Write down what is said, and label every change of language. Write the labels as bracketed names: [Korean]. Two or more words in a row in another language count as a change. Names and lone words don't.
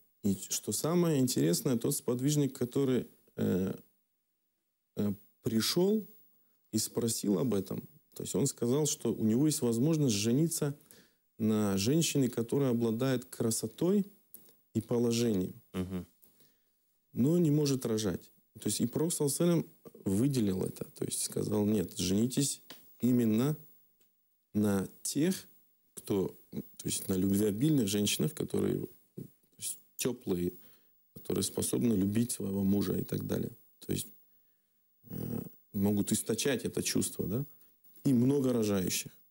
[Russian] И что самое интересное, тот сподвижник, который пришел и спросил об этом, то есть он сказал, что у него есть возможность жениться на женщине, которая обладает красотой и положением, но не может рожать. То есть и Пророк [Arabic] صلى الله عليه وسلم [Russian] выделил это, то есть сказал, нет, женитесь именно на тех, кто, то есть на любвеобильных женщинах, которые теплые, которые способны любить своего мужа и так далее. То есть могут источать это чувство, да, и много рожающих.